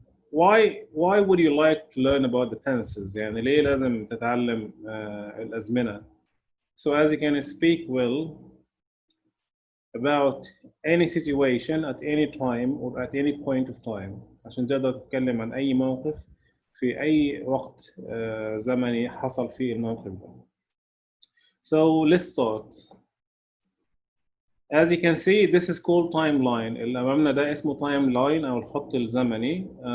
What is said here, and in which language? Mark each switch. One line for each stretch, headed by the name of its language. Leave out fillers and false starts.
English: Why would you like to learn about the tenses?
Arabic: يعني ليه لازم تتعلم الأزمنة?
English: So as you can speak well about any situation at any time or at any point of time
Arabic: عشان تقدر تتكلم عن أي موقف في أي وقت زمني حصل فيه الموقف ده.
English: So let's start. As you can see, this is called timeline.
Arabic: اللي أمامنا ده اسمه timeline أو الخط الزمني.